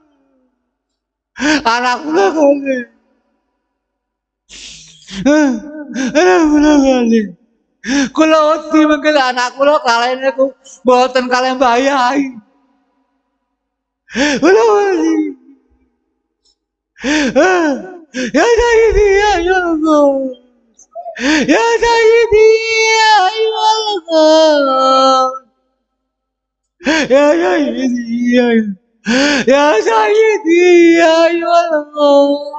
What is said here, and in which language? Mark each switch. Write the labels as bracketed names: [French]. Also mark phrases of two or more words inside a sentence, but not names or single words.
[Javanese] Anak kula kalih. Anak kula kalih. Kula wedi mengke anak kula kalih niku mboten kalih Mbah Yai. Kula wedi. [Arabic] يا سيدي يا الله. يا سيدي يا الله. يا سيدي يا سيدي يا الله.